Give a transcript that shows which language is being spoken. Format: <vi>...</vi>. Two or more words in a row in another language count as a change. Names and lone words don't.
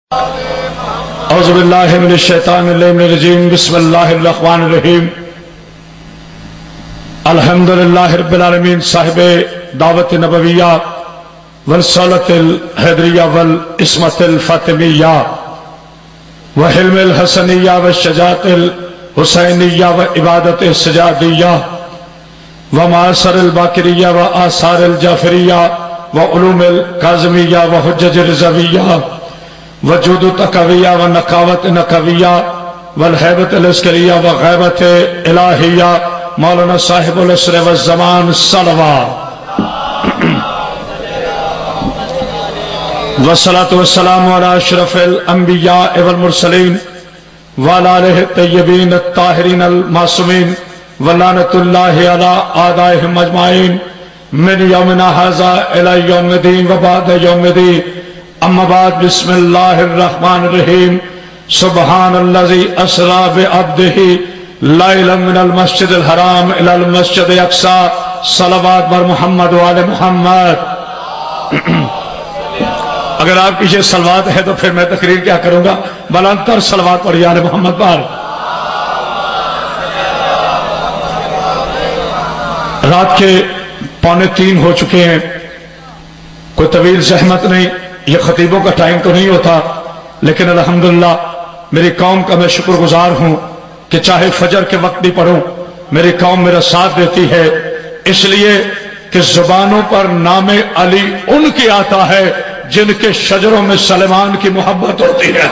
<ar>اعوذ باللہ من الشیطان الرجیم بسم اللہ الرحمن الرحیم الحمدللہ رب العالمین صاحب دعوت نبویہ والرسالۃ الحیدریہ والعصمت الفاطمیہ وحلم الحسنیہ والشجاعت الحسینیہ وعبادت السجادیہ ومعاصر الباقریہ وآثار الجعفریہ وعلوم الکاظمیہ وحجج الرضویہ وجود تقویہ و نقاوت نقویہ والحیبت العسکریہ و غیبت الہیہ مولانا صاحب العصر والزمان صلوات والصلاة والسلام علی اشرف الانبیاء والمرسلین وعلی آلہ الطیبین الطاہرین المعصومین ولعنۃ اللہ علی اعدائہم اجمعین من یومنا ھذا الی یوم الدین وبعد یوم الدین اما بعد بسم اللہ الرحمن الرحیم سبحان الذی اسری بعبدہ لیلا من المسجد الحرام الی المسجد الاقصی صلوات بر محمد وعلی محمد۔</ar> <ur>اگر آپ کی یہ صلوات ہے تو پھر میں تقریر کیا کروں گا، بلند تر صلوات پڑھی آل محمد پر۔ رات کے 2:45 ہو چکے ہیں، کوئی طویل زحمت نہیں، یہ خطیبوں کا ٹائم تو نہیں ہوتا، لیکن الحمدللہ میری قوم کا میں شکر گزار ہوں کہ چاہے فجر کے وقت بھی پڑھوں میری قوم میرا ساتھ دیتی ہے، اس لیے کہ زبانوں پر نام علی ان کی آتا ہے جن کے شجروں میں سلیمان کی محبت ہوتی ہے۔</ur>